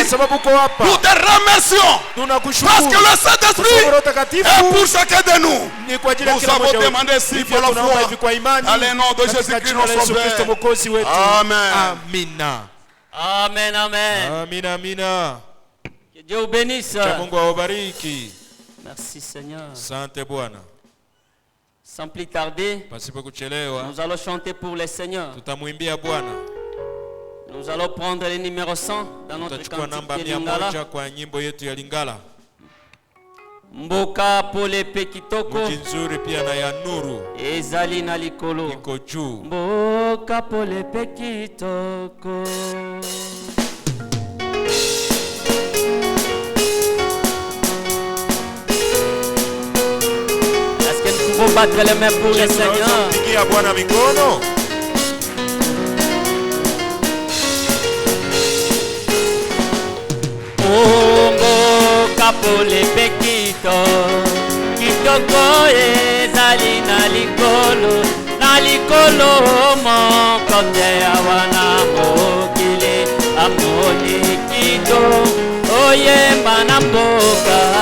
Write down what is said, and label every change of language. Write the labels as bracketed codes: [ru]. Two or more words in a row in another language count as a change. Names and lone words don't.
[fr] Nous te remercions, parce que le Saint-Esprit est pour chacun de nous. Nous avons demandé si pour la foi, dans le nom de Jésus-Christ, notre Sauveur. Amen. Amen, amen. [sw] Amina, amina. [fr] Que Dieu vous bénisse. [sw] Mungu awabariki. [fr] Merci Seigneur. [sw] Asante Bwana. [fr] Sans plus tarder, [sw] Pasipo kuchelewa, [fr] nous allons chanter pour le Seigneur. [sw] tutamwimbia Bwana. [fr] Nous allons prendre le numéro 100 dans notre [sw] Tutachukua namba [fr] cantique de Lingala. [sw] 100 kwa nyimbo yetu ya Lingala. [ln] Mboka pole pe kitoko. [sw] Mji nzuri pia na ya nuru. [ln] Ezali na likolo. [sw] Iko juu. [ln] Mboka pole pe kitoko. [fr] Est-ce que nous pouvons battre les mains pour le Seigneur? [sw] Pigia Bwana mikono. [ln] Mboka pole pe kitoko ezali na likolo moko te awana mokili amoni kito oyemba na mboka